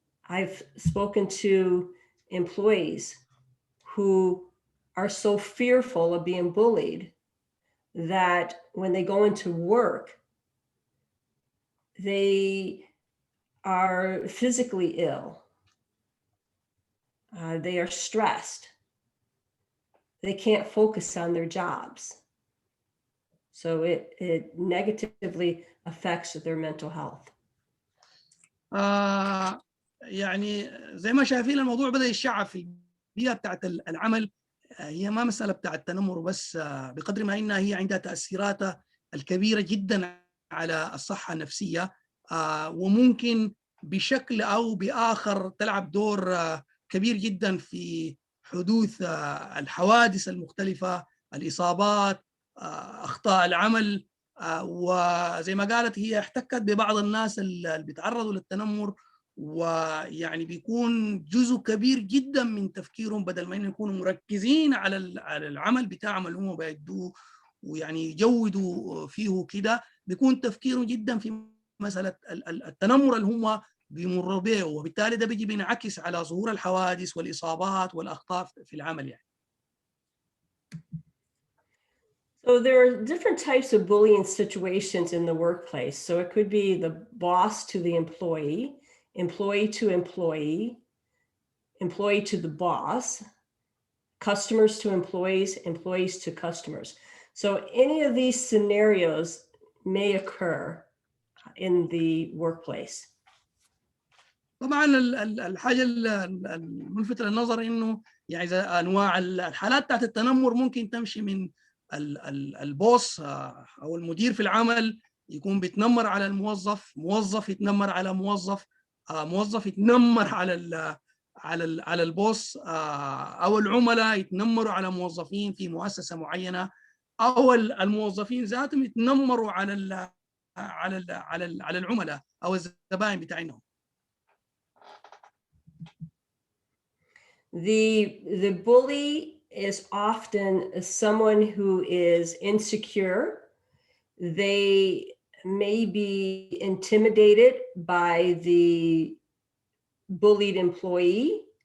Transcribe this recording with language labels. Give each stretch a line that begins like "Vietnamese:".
English: I've spoken to employees who are so fearful of being bullied that when they go into work, they are physically ill. They are stressed. They can't focus on their jobs. So it negatively affects their mental health.
Arabic: يعني زي ما شايفين الموضوع بدأ يشعب في البيئة بتاعت العمل. هي ما مسألة بتاعت التنمر بس، بقدر ما إنها هي عندها تأثيرات الكبيرة جدا على الصحة النفسية، وممكن بشكل أو بآخر تلعب دور كبير جدا في حدوث الحوادث المختلفة، الإصابات، أخطاء العمل. وزي ما قالت هي احتكت ببعض الناس اللي بيتعرضوا للتنمر، ويعني بيكون جزء كبير جدا من تفكيرهم بدل ما انهم يكونوا مركزين على العمل بتاعهم اللي هم بيأدوه ويعني يجودوا فيه كده، بيكون تفكيرهم جدا في مسألة التنمر اللي هم بيمروا به، وبالتالي ده بيجي بينعكس على ظهور الحوادث والإصابات والأخطاء في العمل يعني.
English: So there are different types of bullying situations in the workplace. So it could be the boss to the employee, employee to employee, employee to the boss, customers to employees, employees to customers. So any of these scenarios may occur in the workplace.
Arabic: طبعا الحاجة الملفتة للنظر إنه يعني إذا أنواع الحالات بتاعت التنمر ممكن تمشي من البوس أو المدير في العمل يكون بيتنمر على الموظف، موظف يتنمر على موظف، موظف يتنمر على البوس، أو العملاء يتنمروا على موظفين في مؤسسة معينة، أو الموظفين ذاتهم يتنمروا على العملاء أو الزبائن بتاعهم.
English: The bully is often someone who is insecure. They may be intimidated by the bullied employee.